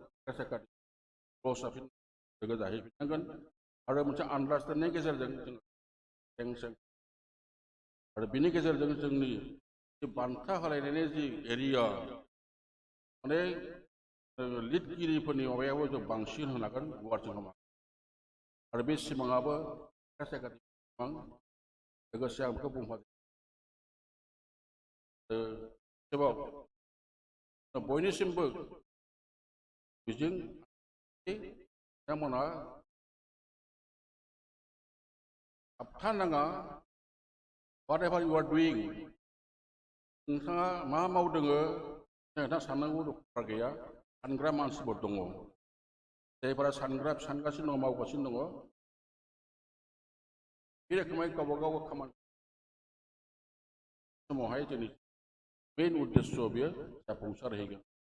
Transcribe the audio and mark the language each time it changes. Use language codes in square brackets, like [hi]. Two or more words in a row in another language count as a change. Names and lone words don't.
[brx] लोगो जाहैफिननांगोन आरो मोनसे आन्डारस्टेन्डिंनि गेजेरजों जों आरो बिनि गेजेरजों जोंनि बान्था होलायनायनि जि एरिया माने लिरगिरिफोरनि माबायाबो जों बांसिन होनांगोन गुवारसिन होनांगोन आरो बे सिमाङाबो सिमां लोगोसे आं बेखौ बुंफादों बयनिसिमबो मिजिं बिथांमोना थाबथानाङा [en] whatever you are doing [brx] नोंथाङा मा मावदों नोंथाङा साननांगौ दरखार गैया सानग्रा मानसिफोर दङ जायफोरा सानगासिनो दङ मावगासिनो दङ बे रोखोमै गावबा गाव खामानि समावहाय जोंनि मेइन उद्देश्य बेयो जाफुंसारहैगोन